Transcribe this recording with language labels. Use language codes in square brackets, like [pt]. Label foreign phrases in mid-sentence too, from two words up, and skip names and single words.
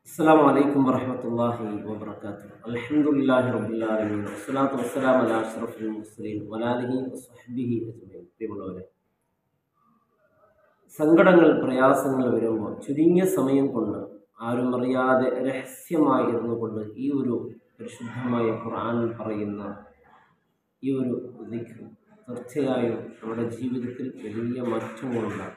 [ar] السلام عليكم ورحمة الله وبركاته. الحمد لله رب العالمين والصلاة والسلام على أشرف المرسلين وعلى آله وصحبه أجمعين. [ml] പ്രിയമുള്ളവരെ, സങ്കടങ്ങൾ പ്രയാസങ്ങൾ വരുമ്പോൾ ചുരുങ്ങിയ സമയം കൊണ്ട് ആരും അറിയാതെ രഹസ്യമായി ഇരുന്നു കൊണ്ട് ഈ ഒരു പരിശുദ്ധമായ ഖുർആനിൽ പറയുന്ന ഈ ഒരു ദിക്ർ തീർച്ചയായും നമ്മുടെ ജീവിതത്തിൽ വലിയ മാറ്റങ്ങളുണ്ടാകും.